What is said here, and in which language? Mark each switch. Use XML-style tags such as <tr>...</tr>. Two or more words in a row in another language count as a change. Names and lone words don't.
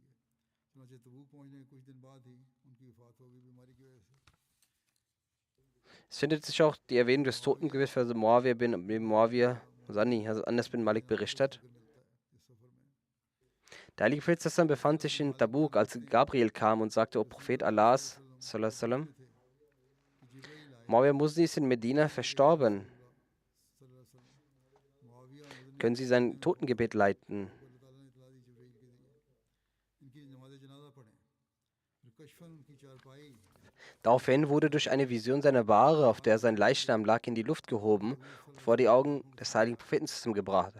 <de>Es findet sich auch die Erwähnung des Totengebets für Muawiyah bin Muawiyah Sani, also Anas bin Malik berichtet. Der heilige Prophet sallallahu befand sich in Tabuk, als Gabriel kam und sagte, O Prophet Allahs,</de> <ar>صلى الله عليه وسلم,</ar> <de>Muawiyah Musni ist in Medina verstorben. Können Sie sein Totengebet leiten? Daraufhin wurde durch eine Vision seine Bahre, auf der sein Leichnam lag, in die Luft gehoben und vor die Augen des heiligen Propheten gebracht.</de>